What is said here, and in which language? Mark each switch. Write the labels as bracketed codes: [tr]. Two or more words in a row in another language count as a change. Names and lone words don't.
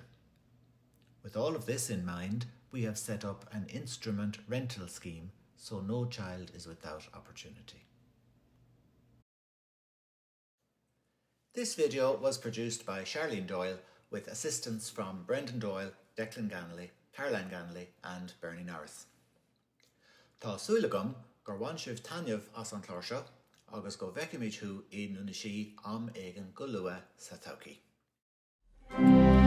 [en] With all of this in mind, we have set up an instrument rental scheme so no child is without opportunity. This video was produced by Charlene Doyle with assistance from Brendan Doyle, Declan Ganley, Caroline Ganley and Bernie Norris. [ga] Tá súile gom gur bhain sibh tainneamh as an chlár seo agus go bhfeicimid thú i Doonashee am éigean go luath sa todhchaí.